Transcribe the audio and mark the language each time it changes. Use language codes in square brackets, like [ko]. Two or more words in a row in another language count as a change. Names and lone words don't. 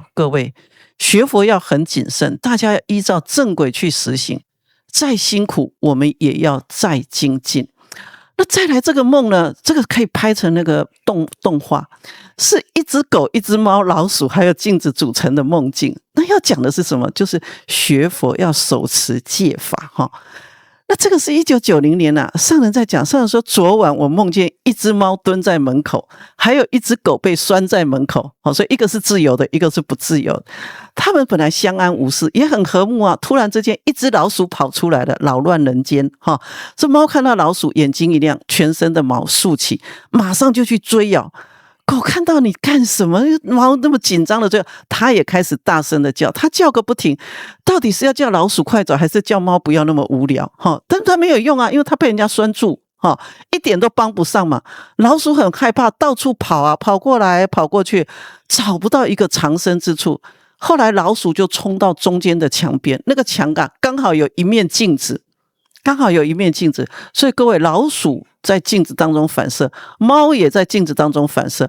[zh] 各位學佛要很謹慎，大家要依照正軌去實行，再辛苦我們也要再精進。那再來這個夢呢，這個可以拍成那個動畫，是一隻狗、一隻貓、老鼠還有鏡子組成的夢境。那要講的是什麼？就是學佛要守持戒法哈。那這個是1990年啊，上人在講，上人說昨晚我夢見一隻貓蹲在門口，還有一隻狗被拴在門口，所以一個是自由的，一個是不自由的。他們本來相安無事，也很和睦啊。突然之間，一隻老鼠跑出來了，擾亂人間哈。這貓看到老鼠，眼睛一亮，全身的毛豎起，馬上就去追咬。狗看到你幹什麼？貓那麼緊張的追，它也開始大聲的叫，它叫個不停。到底是要叫老鼠快走，還是叫貓不要那麼無聊？哈，但是它沒有用啊，因為它被人家拴住，哈，一點都幫不上嘛。老鼠很害怕，到處跑啊，跑過來跑過去，找不到一個藏身之處。後來老鼠就衝到中間的牆邊，那個牆啊，剛好有一面鏡子。所以各位，老鼠在鏡子當中反射，貓也在鏡子當中反射。